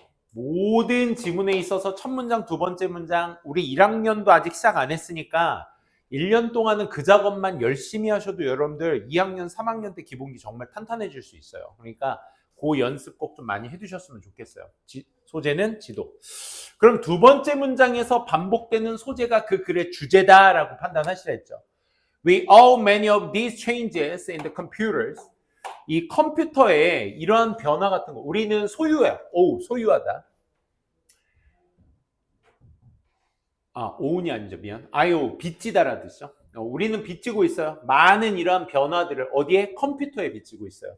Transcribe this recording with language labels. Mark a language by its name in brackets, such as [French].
[Korean] 모든 지문에 있어서 첫 문장, 두 번째 문장, 우리 1학년도 아직 시작 안 했으니까 1년 동안은 그 작업만 열심히 하셔도 여러분들 2학년, 3학년 때 기본기 정말 탄탄해질 수 있어요. 그러니까 그 연습 꼭 좀 많이 해두셨으면 좋겠어요. 소재는 지도. 그럼 두 번째 문장에서 반복되는 소재가 그 글의 주제다라고 판단하시라 했죠. [English] We owe many of these changes in the computers. [Korean] 이 컴퓨터에 이러한 변화 같은 거 우리는 소유해. 소유하다. 오운이 아니죠. 미안. 빚지다라는 뜻이죠. 우리는 빚지고 있어요. 많은 이러한 변화들을 어디에? 컴퓨터에 빚지고 있어요.